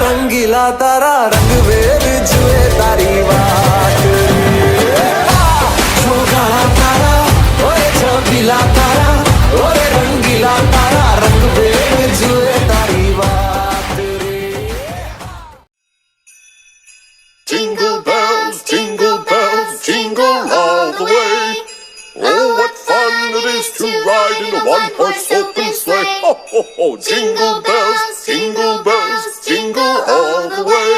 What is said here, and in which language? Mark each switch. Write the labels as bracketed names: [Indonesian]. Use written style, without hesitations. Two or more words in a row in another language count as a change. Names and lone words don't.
[Gujarati] રંગીલા તારા રંગ વેર જુએ તારી બાત છોગા તારા ઓએ છબીલા તારા ઓએ રંગીલા તારા રંગ વેર જુએ તારી બાત [English] Jingle bells, jingle all the way. Oh, what fun it is to ride in a one-horse open sleigh. Ho, ho, ho, jingle bells, jingle all the way.